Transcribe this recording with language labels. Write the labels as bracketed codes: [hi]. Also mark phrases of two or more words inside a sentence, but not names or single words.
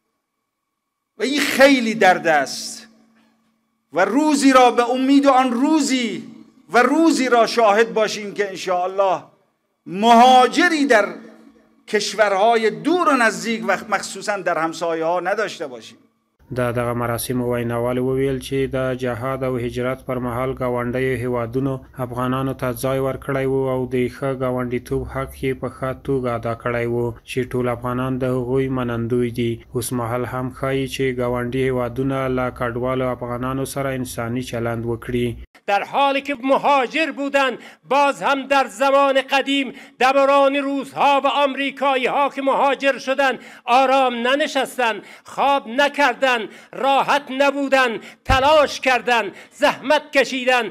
[fa] و این خیلی درد است و روزی را به امید آن روزی را شاهد باشیم که انشاءالله مهاجری در کشورهای دور و نزدیک و مخصوصا در همسایه ها نداشته باشیم. [ps] د دغه مراسمو ویناوال وویل چې د جهاد او هجرت پر مهال ګاونډیو هیوادونو افغانانو ته ځای ورکړی و او د ښه ګاونډیتوب حق یې په ښه توګه ادا کړی و چې ټول افغانان د هغوی منندوی دي. اوس مهال هم ښایي چې ګاونډي هیوادونه له کډوالو افغانانو سره انساني چلند وکړي. [fa] در حالی که مهاجر بودند، باز هم در زمان قدیم دوران روزها و آمریکایی ها که مهاجر شدند آرام ننشستند، خواب نکردند، راحت نبودند، تلاش کردند، زحمت کشیدند.